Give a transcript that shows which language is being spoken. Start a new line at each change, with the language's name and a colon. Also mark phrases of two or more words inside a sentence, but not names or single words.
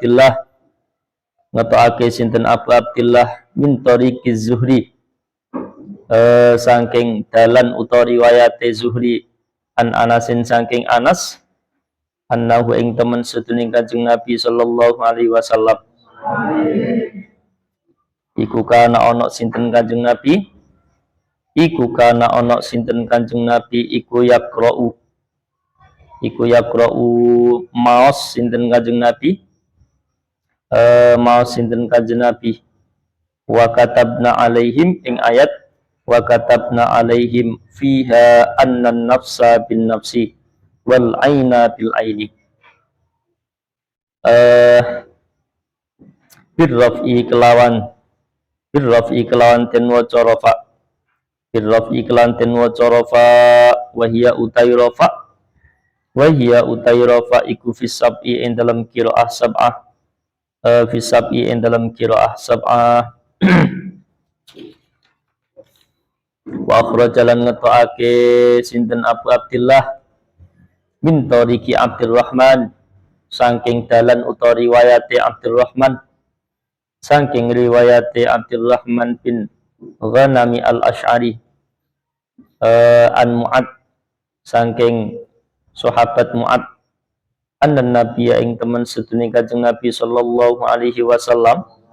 Javanese: Abdillah
Arabic: من طريق
Javanese: Zuhri saking dalan utawa riwayate Zuhri
Arabic: عن أنس
Javanese: saking Anas annahu ing temen sedune Kanjeng Nabi
Arabic: صلى الله عليه وسلم
Javanese: iku kana ana sinten Kanjeng Nabi iku kana ana sinten Kanjeng Nabi iku yaqra'u maos sinten Kanjeng Nabi maos sinten Kanjeng Nabi
Arabic: وكتبنا عليهم
Javanese: ing ayat
Arabic: وكتبنا عليهم فيها أن النفس بالنفس والعين بالعين
Javanese: birrafi kelawan ten waca rafa birrafi kelawan ten waca rafa
Arabic: وهي
Javanese: utai rafa iku fisab'i ing dalam
Arabic: قراءة سبعة
Javanese: fisab'i ing dalam
Arabic: قراءة سبعة وأخرج
Javanese: ngetokake sinten Abu Abdillah
Arabic: من طريق
Javanese: Abdurrahman saking dalan utawa riwayate Abdurrahman saking riwayate Abdurrahman bin Ghanami al-Asy'ari
Arabic: عن معاذ
Javanese: saking sahabat Mu'ad
Arabic: أن النبي
Javanese: ing temen sedune Kanjeng Nabi
Arabic: صلى الله عليه وسلم